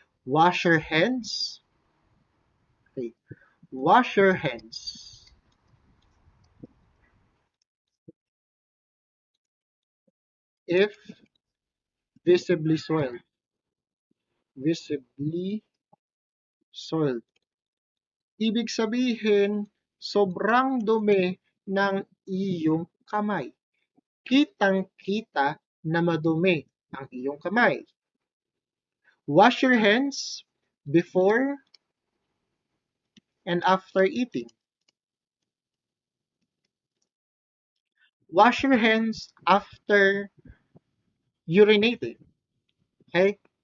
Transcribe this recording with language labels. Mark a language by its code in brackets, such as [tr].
[en] Wash your hands. Okay. Wash your hands if visibly soiled. Visibly soiled. [tl] Ibig sabihin, sobrang dumi ng iyong kamay. Kitang-kita na madumi ang iyong kamay. [en] Wash your hands before and after eating. Wash your hands after urinating. Okay?